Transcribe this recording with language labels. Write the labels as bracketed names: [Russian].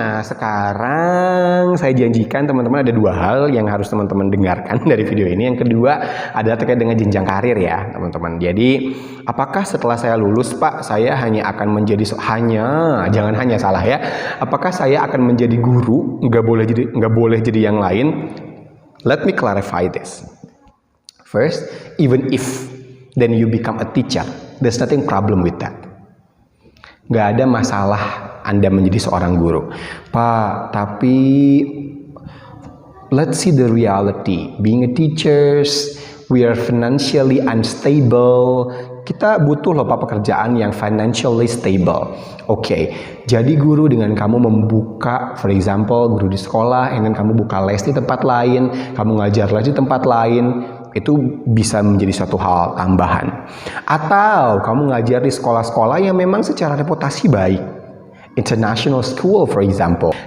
[Indonesian] Nah, sekarang saya janjikan teman-teman ada dua hal yang harus teman-teman dengarkan dari video ini. Yang kedua adalah terkait dengan jenjang karir ya, teman-teman. Jadi, apakah setelah saya lulus, Pak, saya hanya akan menjadi jangan hanya salah ya. Apakah saya akan menjadi guru? Nggak boleh jadi yang lain. [English] Let me clarify this. First, even if then you become a teacher, there's nothing problem with that. [Indonesian] Gak ada masalah Anda menjadi seorang guru. Pak, tapi [English] let's see the reality. Being a teacher, we are financially unstable. [Indonesian] Kita butuh loh Pak pekerjaan yang [English] financially stable. [Indonesian] Oke, jadi guru dengan kamu membuka, [English] for example, [Indonesian] guru di sekolah, [English] and then [Indonesian] kamu buka les di tempat lain, kamu ngajar les di tempat lain, itu bisa menjadi suatu hal tambahan. Atau kamu ngajar di sekolah-sekolah yang memang secara reputasi baik, [English] international school for example.